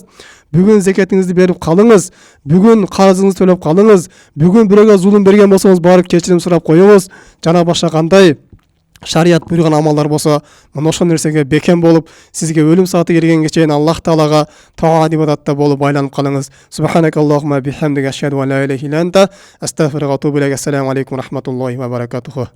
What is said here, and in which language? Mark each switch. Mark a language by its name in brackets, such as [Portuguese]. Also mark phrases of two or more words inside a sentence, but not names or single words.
[Kyrgyz] Бүгүн зекетиңизди берип калыңыз. Бүгүн карызыңызды төлөп калыңыз. Бүгүн бирөөгө зулум берген болсоңуз барып кечирим сурап коюңуз. Жана башка кандай шарият буйруган амалдар болсо, мына ошол нерсеге бекем болуп, сизге өлүм сааты келгенге чейин Аллах Таалага таат ибадатта болуп айланып калыңыз. [Arabic] سبحانك اللهم بحمدك أشهد أن لا إله إلا أنت أستغفرك وأتوب إليك. السلام عليكم ورحمة الله وبركاته.